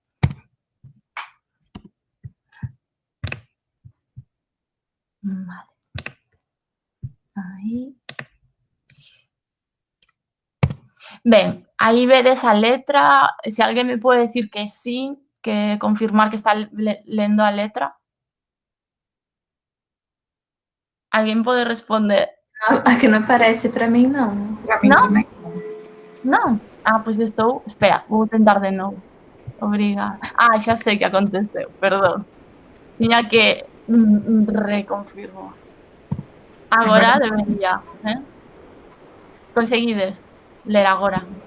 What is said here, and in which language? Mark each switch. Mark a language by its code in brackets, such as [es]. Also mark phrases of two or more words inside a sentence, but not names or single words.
[gl] Vale. Aí. Ben, aí vedes a letra. Se alguén me pode decir que sí, que confirmar que está lendo a letra. Alguén pode responder? [pt] Aqui não aparece para mim, não. Pra mim Não? também. [gl] Non? Pois estou... [pt] Espera, vou tentar de novo. Obrigada. [gl] Xa sei que aconteceu, perdón. Tiña que reconfirmar. Agora debería, Conseguides ler agora?